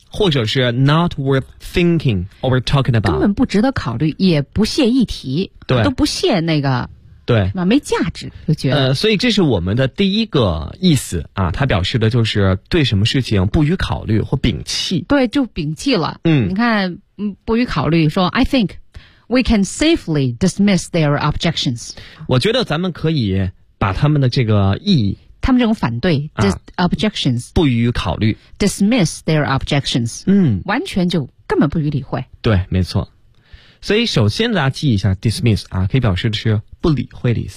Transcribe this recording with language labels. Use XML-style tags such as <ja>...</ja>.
<zh>或者是</zh> <en>not worth thinking or talking about，</en> <zh>根本不值得考虑，也不屑一提，对，都不屑那个。对，没价值就觉得。所以这是我们的第一个意思啊，它表示的就是对什么事情不予考虑或摒弃。对，就摒弃了。你看，不予考虑，说</zh> <en>I think we can safely dismiss their objections。</en> <zh>我觉得咱们可以把他们的这个意义，他们这种反对 objections，不予考虑</zh> <en>dismiss their objections。</en> <zh>完全就根本不予理会。对，没错。所以首先大家记一下 dismiss 啊，可以表示的是不理会的意思，</zh>